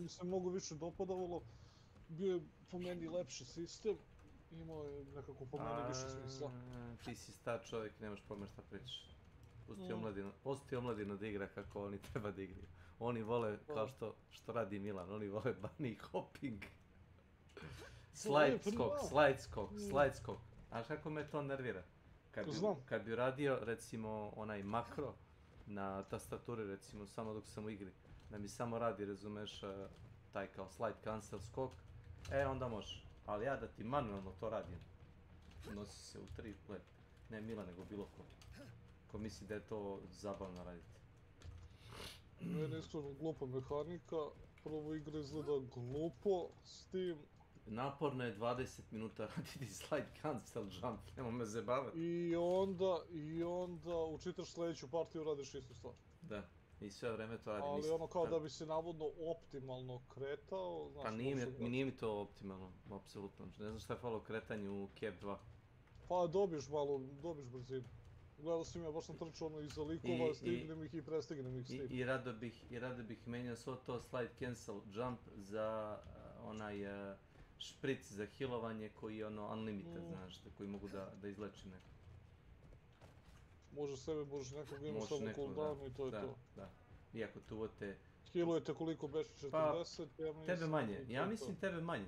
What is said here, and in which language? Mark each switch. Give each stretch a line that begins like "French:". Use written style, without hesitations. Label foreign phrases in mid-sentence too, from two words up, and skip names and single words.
Bosnian: Mi se mnogo više dopadalo, bio je po meni lepši sistem, imao je nekako po meni više smisla. Ti si star čovjek, nemaš pojma šta pričaš. Pusti omladinu da igra kako oni treba da igraju. Oni vole, kao što radi Milan, oni vole
English: bunny hopping.
Bosnian: Slide skok. Znaš kako me to nervira? Kad bi uradio, recimo, onaj makro na tastaturi, recimo, samo dok sam u igri, da mi samo radi, razumeš, taj kao
English: slide cancel
Bosnian: skok, onda možeš. Ali ja da ti manualno to radim, nosi se u 3 let. Ne Milan, nego bilo ko. Ko misli da je to zabavno raditi. Meni je iskreno glupa mehanika, prvo igra izgleda glupo, s tim... Naporno je 20 minuta raditi
English: slide cancel jump,
Bosnian: nemoj me zabavati. I onda učitaš sljedeću partiju, radiš istu stvar. Da, i sve vreme to radim isto. Ali ono kao da bi se navodno optimalno kretao, znaš... Pa nije mi to optimalno, apsolutno. Ne znam šta je falo kretanju u Cap 2. Pa dobiš brzinu. Gledao sam ja, baš sam trčao ono iza likova, stignem ih i prestignem ih s tim. I rado bih menjao svo to
English: slide cancel jump
Bosnian: za onaj špric za healovanje koji je ono unlimited, znaš, koji mogu da izleči neko. Možeš sebe, možeš nekog imaš samo cooldownu i to je to. Da. Iako tu te... Healujete koliko beš 40, tebe manje, ja mislim tebe manje.